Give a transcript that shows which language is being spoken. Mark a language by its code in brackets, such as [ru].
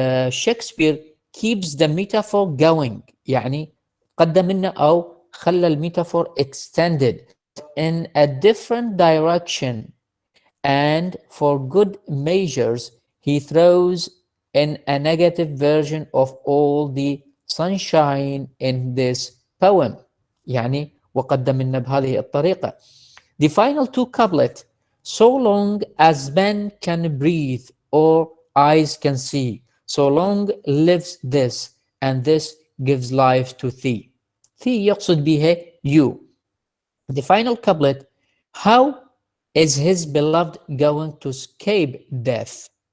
[en] Shakespeare keeps the metaphor going. [ar] يعني قدم لنا أو خلى الميتافور [en] extended in a different direction, and for good measures he throws in a negative version of all the sunshine in this poem. [ar] يعني وقدم لنا بهذه الطريقة. [en] The final two couplet, so long as men can breathe or eyes can see, so long lives this, and this gives life to thee. Thee [ar] يقصد بها [en] you. The final couplet, how is his beloved going to escape death?